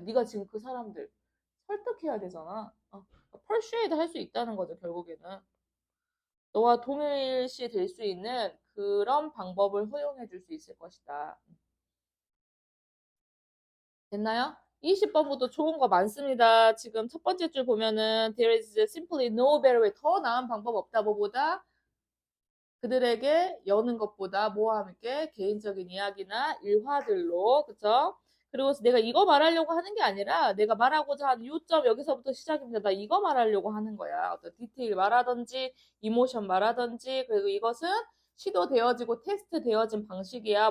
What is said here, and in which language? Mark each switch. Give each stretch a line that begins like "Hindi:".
Korean: 네가 지금 그 사람들 설득해야 되잖아. persuade 할 수 있다는 거죠, 결국에는. 너와 동일시 될 수 있는 그런 방법을 허용해 줄 수 있을 것이다. 됐나요? 20번부터 좋은 거 많습니다. 지금 첫 번째 줄 보면은
English: there is simply no better way.
Korean: 더 나은 방법 없다. 뭐보다 그들에게 여는 것보다 뭐와 함께 개인적인 이야기나 일화들로 그쵸? 그리고 내가 이거 말하려고 하는 게 아니라 내가 말하고자 하는 요점 여기서부터 시작입니다. 나 이거 말하려고 하는 거야. 어떤 디테일 말하든지 이모션 말하든지 그리고 이것은 시도되어지고 테스트되어진 방식이야.